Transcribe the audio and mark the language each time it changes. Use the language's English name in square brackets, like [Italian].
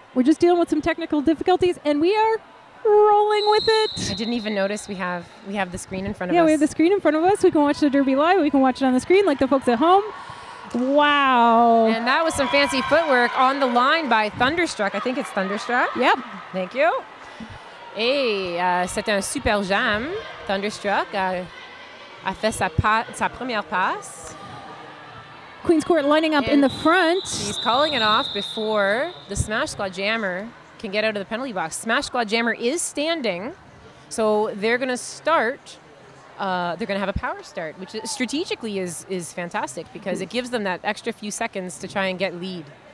[English] We're just dealing with some technical difficulties, and we are rolling with it. I didn't even notice we have the screen in front of us. Yeah, we have the screen in front of us. We can watch the Derby live. We can watch it on the screen like the folks at home. Wow. And that was some fancy footwork on the line by Thunderstruck. I think it's Thunderstruck. Yep. Thank you. [French] Et c'était un super jam. Thunderstruck a fait sa première passe. [English] Queen's Court lining up in the front. She's calling it off before the Smash Squad jammer can get out of the penalty box. Smash Squad jammer is standing, so they're going to start. They're going to have a power start, which strategically is fantastic because it gives them that extra few seconds to try and get lead.